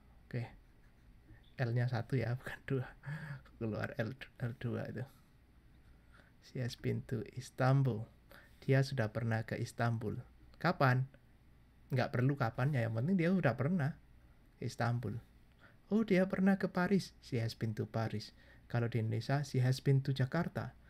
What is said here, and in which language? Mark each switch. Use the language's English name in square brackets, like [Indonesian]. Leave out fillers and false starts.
[Indonesian] Oke. L-nya 1 ya, bukan 2. Keluar L2 itu. [English] She has been to Istanbul. [Indonesian] Dia sudah pernah ke Istanbul. Kapan? Nggak perlu kapannya, yang penting dia sudah pernah ke Istanbul. Oh, dia pernah ke Paris. [English] She has been to Paris. [Indonesian] Kalau di Indonesia, [English] she has been to Jakarta.